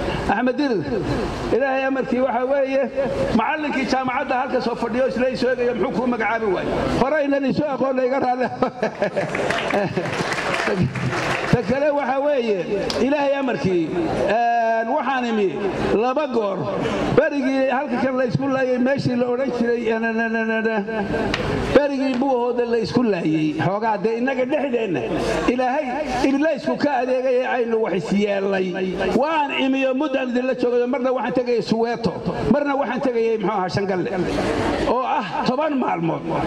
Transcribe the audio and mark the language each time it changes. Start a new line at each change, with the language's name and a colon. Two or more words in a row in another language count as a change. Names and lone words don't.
Somali: Axmed Dirir, Ilaahay amarkii waxa weeye macallinkii jaamacadda halka soo fadhiyo isla ii soo eegaya muxuu kuu magacaabi waayey? Horeynan isu aqoon la iga raalle. Ta kale waxa weeye Ilaahay amarkii, een, waxaan imi laba goor. Berigii halka kan la isku laayay meeshii la odhan jiray, eh, na, na, na, na, na. Berigii Buuhooda la isku laayay. Xoogaa dee innaga dhexdeenna. Ilaahay Iblaysku ka adeegay ee aynu wax is yeelay. Waan imi oo muddaan idinla joogay. Marna waxaan tegayay Soweto, marna waxaan tegayay, muxuu ahaa, Shangalle. Oo ah toban maalmood.